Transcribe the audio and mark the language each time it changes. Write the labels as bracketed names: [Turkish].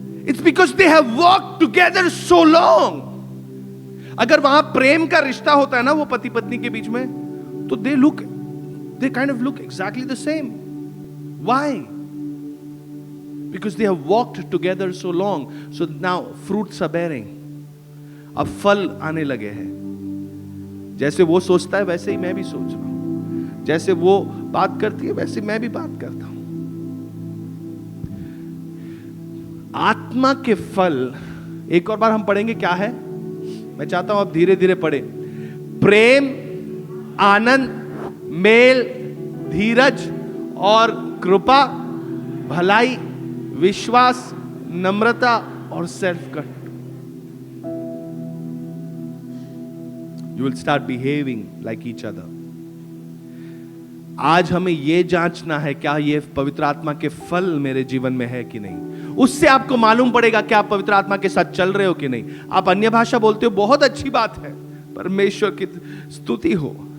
[English] It's because they have walked together so long. [Hindi] अगर वहां प्रेम का रिश्ता होता है ना, वो पति पत्नी के बीच में, तो [English] they kind of look exactly the same. Why? Because they have walked together so long. So now fruits are bearing. [Hindi] अब फल आने लगे हैं। जैसे वो सोचता है वैसे ही मैं भी सोच रहा हूं, जैसे वो बात करती है वैसे मैं भी बात करता हूं। आत्मा के फल एक और बार हम पढ़ेंगे, क्या है? मैं चाहता हूं आप धीरे धीरे पढ़े। प्रेम, आनंद, मेल, धीरज और कृपा, भलाई, विश्वास, नम्रता और self control. [English] You will start behaving like each other. [Hindi] आज हमें यह जांचना है क्या ये पवित्र आत्मा के फल मेरे जीवन में है कि नहीं। उससे आपको मालूम पड़ेगा कि आप पवित्र आत्मा के साथ चल रहे हो कि नहीं। आप अन्य भाषा बोलते हो, बहुत अच्छी बात है, परमेश्वर की स्तुति हो।